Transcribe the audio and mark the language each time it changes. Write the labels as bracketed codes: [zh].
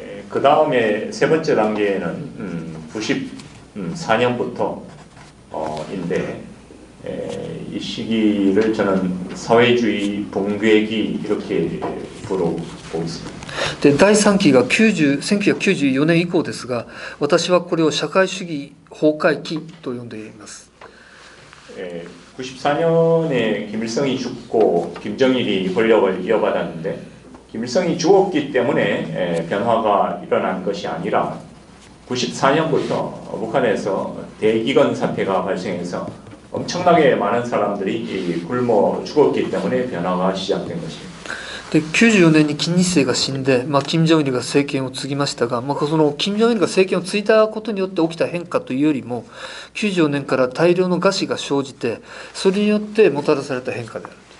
[ko] 그 다음에 세 번째 단계는 94년부터인데 이 시기를 저는 사회주의 붕괴기 이렇게 부르고 있습니다. [ja] で、第3期が1994年以降ですが、私はこれを社会主義崩壊期と呼んでいます。 [ko] 94년에 김일성이 죽고 김정일이 권력을 이어받았는데 김일성이 죽었기 때문에 변화가 일어난 것이 아니라 94년부터 북한에서 대기근 사태가 발생해서 엄청나게 많은 사람들이 굶어 죽었기 때문에 변화가 시작된 것입니다. [ja] で94年に金日成が死んで、金正日が政権を継ぎましたが、その金正日が政権を継いだことによって起きた変化というよりも、94年から大量の餓死が生じて、それによってもたらされた変化である。